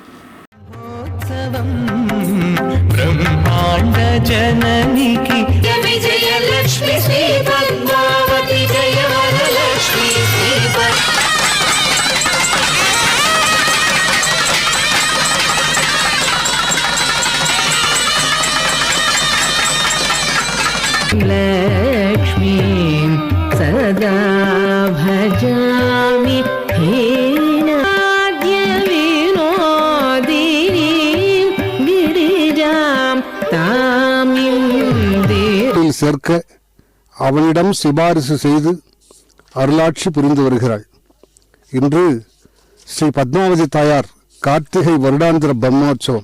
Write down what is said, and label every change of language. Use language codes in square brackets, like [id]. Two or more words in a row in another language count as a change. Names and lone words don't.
[te] బ్రహ్మాండ జననికి విజయ లక్ష్మి శ్రీ పద్మావతి జయ వరలక్ష్మి శ్రీ లక్ష్మి సదా భజామి [ta] சேர்க்க அவனிடம் சிபாரிசு செய்து அருளாட்சி புரிந்து வருகிறாள். இன்று ஸ்ரீ பத்மாவதி தாயார் கார்த்திகை வருடாந்திர பிரம்மோற்சவம்.